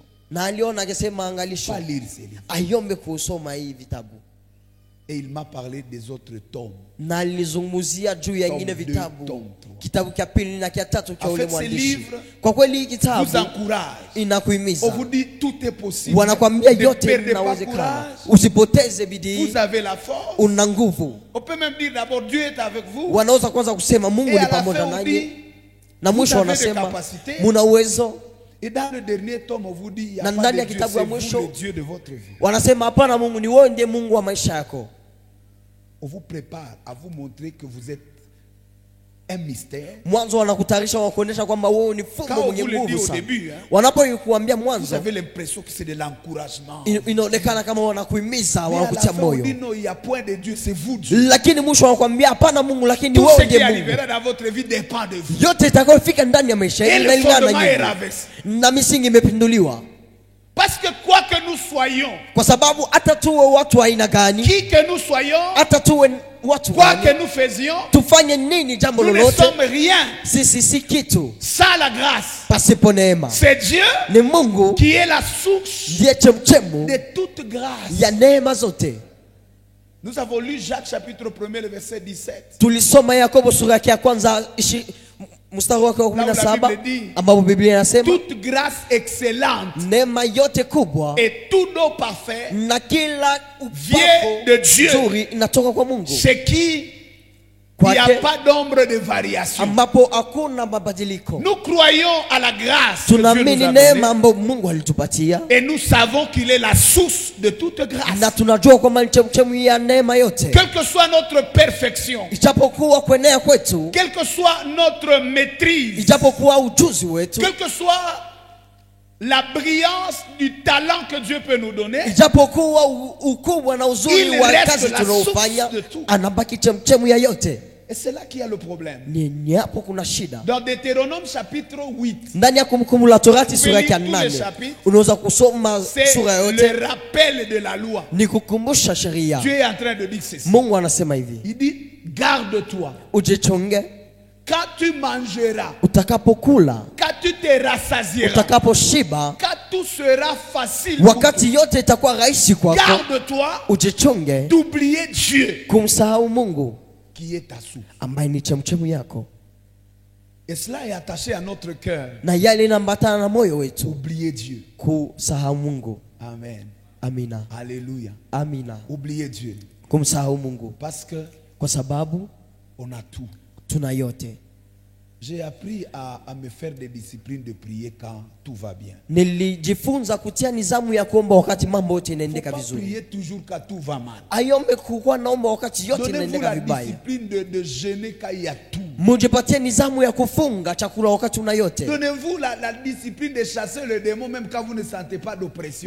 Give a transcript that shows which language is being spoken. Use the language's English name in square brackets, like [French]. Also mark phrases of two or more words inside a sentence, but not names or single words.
[Swahili] na aliona akisema angalisho [French] pas lire ces livres. [Swahili] aiombe kusoma hii vitabu, [French] Et il m'a parlé des autres tomes. [Swahili] na alizungumzia juu ya ingine [French] Tome [Swahili] vitabu, [French] 2, tome 3. [Swahili] kitabu cha pili na cha tatu cha [French] En [Swahili] ule [French] fait, ces [Swahili] mwandishi. [French] livres [Swahili] Kwa kweli hii [French] Vous [Swahili] kitabu [French] encourage. On [Swahili] inakuhimiza, [French] vous dit tout est possible. [Swahili] wanakwambia [French] Ne [Swahili] yote [French] perdez pas [Swahili] inawezekana, [French] courage. [Swahili] usipoteze bidii, [French] Vous avez la force. [Swahili] una nguvu. [French] On peut même dire d'abord Dieu est avec vous. [Swahili] Wanaweza kwanza kusema Mungu [French] Et [Swahili] ni [French] à la [Swahili] pamoja [French] fin on [Swahili] nanyi, [French] dit, [Swahili] na mwisho [French] vous avez des [Swahili] wanasema [French] capacités. [Swahili] muna uwezo. [French] Et dans le dernier tome, on vous dit, il n'y a [Swahili] Na [French] pas [Swahili] ndani [French] de [Swahili] ya [French] Dieu, [Swahili] kitabu [French] c'est [Swahili] ya [French] vous [Swahili] mwisho, [French] le Dieu de votre vie. [Swahili] Wanasema hapana, Mungu ni wewe, ndiye Mungu wa maisha yako. [French] On vous prépare à vous montrer que vous êtes un mystère. [Swahili] Mwanzo wanakutayarisha wakuonyesha kwamba wewe ni [French] Quand [Swahili] fumbo [French] on [Swahili] mwenye [French] vous le dit [Swahili] nguvu [French] au [Swahili] sana. [French] début, [Swahili] Wanapokuambia [French] vous [Swahili] mwanzo, [French] avez l'impression que c'est de l'encouragement. [Swahili] inaonekana kama wanakuhimiza, [French] Mais à la [Swahili] wanakutia [French] fin, on dit [Swahili] moyo, [French] non, il n'y a point de Dieu, c'est vous Dieu. [Swahili] lakini mwisho wanakuambia hapana, Mungu, lakini [French] Tout ce [Swahili] wewe [French] qui [Swahili] ndiye Mungu. [French] arrivera dans votre vie dépend de vous. [Swahili] Yote itakayofika ndani ya maisha [French] Et [Swahili] yenu [French] le [Swahili] inalingana [French] fondement [Swahili] na [French] est [Swahili] nyinyi, [French] rabaissé. [Swahili] na misingi imepinduliwa. [French] Parce que quoi que nous soyons, [Swahili] Kwa sababu hata tuwe watu wa aina gani, [French] qui que nous soyons, [Swahili] hata tuwe watu [French] quoi que [Swahili] gani, [French] nous faisions, [Swahili] tufanye nini jambo [French] nous ne [Swahili] lolote, [French] sommes rien [Swahili] sisi si kitu [French] sans la grâce. [Swahili] pasipo neema. [French] C'est Dieu [Swahili] Ni Mungu [French] qui est la source [Swahili] ndiye chemchemu [French] de toute grâce. [Swahili] ya neema zote. [French] Nous avons lu Jacques chapitre 1er, le verset 17. [Swahili] Tulisoma Yakobo sura yake ya kwanza mstari wake wa 17, ambapo Biblia inasema [French] Toute grâce excellente [Swahili] neema yote kubwa [French] et tout don parfait [Swahili] na kila [French] vient de Dieu, [Swahili] nzuri inatoka kwa Mungu, [French] ce qui Il n'y a pas d'ombre de variation. [Swahili] ambapo hakuna mabadiliko. [French] Nous croyons à la grâce que Dieu [Swahili] Tunaamini [French] nous a [Swahili] neema [French] donnée. [Swahili] ambayo Mungu alitupatia, [French] Et nous savons qu'il est la source de toute grâce. [Swahili] na tunajua kwamba ni chemchemu ya neema yote. [French] Quelle que soit notre perfection, [Swahili] Ijapokuwa kuenea kwetu, [French] quelle que soit notre maîtrise, [Swahili] ijapokuwa ujuzi wetu, [French] quelle que soit la brillance du talent que Dieu peut nous donner, [Swahili] ijapokuwa ukubwa na uzuri [French] il [Swahili] wa [French] reste [Swahili] kazi [French] la [Swahili] tunaofanya, [French] source de tout. [Swahili] anabaki chemchemu ya yote. [French] et c'est là qu'il y a le problème. [Swahili] Ni hapo kuna shida. [French] Dans Deutéronome chapitre 8, [Swahili] Ndani ya Kumbukumbu la Torati sura ya [French] Tous les 8 chapitres. [Swahili] unaweza kusoma [French] c'est [Swahili] sura yote, [French] le rappel de la loi. [Swahili] ni kukumbusha sheria. [French] Dieu est en train de dire ceci. [Swahili] Mungu anasema hivi, [French] Il dit, garde-toi. [Swahili] ujichunge [French] Quand tu mangeras, [Swahili] utakapokula, [French] quand tu te rassasieras, [Swahili] utakaposhiba, [French] quand tout sera facile, pour [Swahili] wakati yote itakuwa rahisi [French] toi, [Swahili] kwako, [French] garde-toi [Swahili] ujichunge [French] d'oublier Dieu [Swahili] kumsahau Mungu [French] qui est ta source. [Swahili] ambaye ni chemchemu yako, [French] Et cela est attaché à notre cœur. [Swahili] na yale inaambatana na moyo wetu, [French] Oublier Dieu. [Swahili] kusahau Mungu. [French] Amen. [Swahili] Amina, [French] Alléluia. [Swahili] amina, [French] Oublier Dieu. [Swahili] kumsahau Mungu [French] Parce que [Swahili] kwa sababu [French] on a tout. [Swahili] tuna yote. [French] J'ai appris à me faire des disciplines de prier quand tout va bien. [Swahili] Nilijifunza kutia nizamu ya kuomba wakati mambo yote [French] Il ne faut [Swahili] inaendeka [French] pas [Swahili] vizuri. [French] prier toujours quand tout va mal. [Swahili] Ayombe kukuwa naomba wakati yote [French] Donnez-vous [Swahili] inaendeka [French] la [Swahili] vibaya. [French] discipline de jeûner quand il y a tout. [Swahili] Mujipatie nizamu ya kufunga chakula wakati una yote. [French] Donnez-vous la discipline de chasser le démon même quand vous ne sentez pas d'oppression.